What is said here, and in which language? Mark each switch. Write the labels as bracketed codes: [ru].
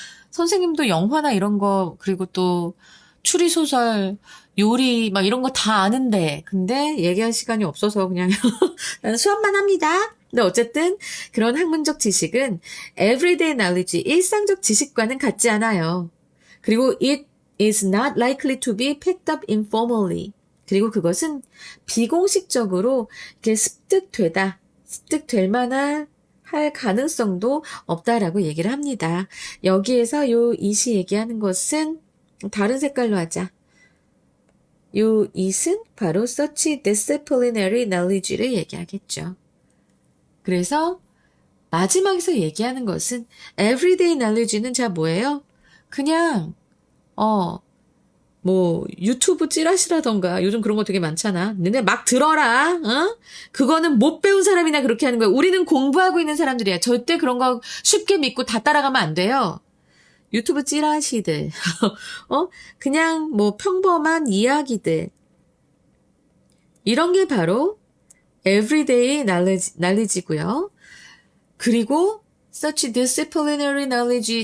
[ko] 선생님도 영화나 이런 거, 그리고 또 추리소설, 요리 막 이런 거 다 아는데, 근데 얘기할 시간이 없어서 그냥 나는 수업만 합니다. 근데 어쨌든 그런 학문적 지식은 everyday knowledge, 일상적 지식과는 같지 않아요. 그리고 [en] it is not likely to be picked up informally. [ko] 그리고 그것은 비공식적으로 이렇게 습득될 만한 할 가능성도 없다라고 얘기를 합니다. 여기에서 요 이시 얘기하는 것은 다른 색깔로 하자. 요 it은 바로 [en] such disciplinary knowledge [ko] 를 얘기하겠죠. 그래서 마지막에서 얘기하는 것은 everyday knowledge는 자 뭐예요? 그냥 뭐 유튜브 찌라시라던가 요즘 그런 거 되게 많잖아. 너네 막 들어라. 어? 그거는 못 배운 사람이나 그렇게 하는 거야. 우리는 공부하고 있는 사람들이야. 절대 그런 거 쉽게 믿고 다 따라가면 안 돼요. 유튜브 찌라시들. 그냥 뭐 평범한 이야기들. 이런 게 바로 everyday knowledge고요. 그리고 [en] such disciplinary knowledge.